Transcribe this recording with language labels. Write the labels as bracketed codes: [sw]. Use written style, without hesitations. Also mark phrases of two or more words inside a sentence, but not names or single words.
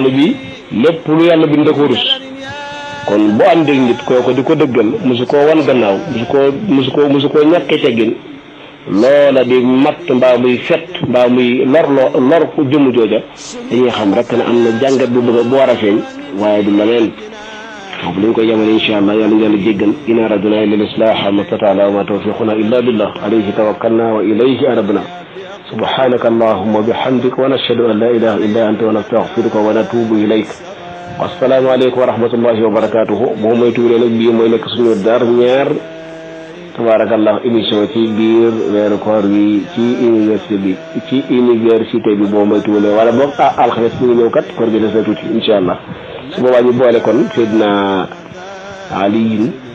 [wo] ne bii lépp lu yàlla bind da ko rus kon bu àndee nit kooko di ko dëggal musu koo wan gannaaw musu koo ñàkkee teggin loola di matt mbaa muy fet mbaa muy lor ku jëmm jooja dañuy xam rek ne am na jàngat bu war a feeñ waaye du leneen foofu lañ koy yemale [ar] إن شاء الله [wo] yàlla yàlla jéggal [ar] إن أردنا إلا الإصلاح ما استطعنا وما توفيقنا إلا بالله عليه توكلنا وإليه أنبنا سبحانك اللهم وبحمدك ونشهد أن لا إله إلا أنت ونستغفرك ونتوب إليك السلام عليكم ورحمة الله وبركاته [wo] boo mooy tuuree nag bii mooy nekk suñu dernière tabarakallah émission ci biir weeru koor wi ci université bi boo mooy tuuree wala boog alxames bi nga ñëw kat koor gi des na tuuti [ar] إن شاء الله [wo] su boobaa ñu boole kon Seydina Aliyin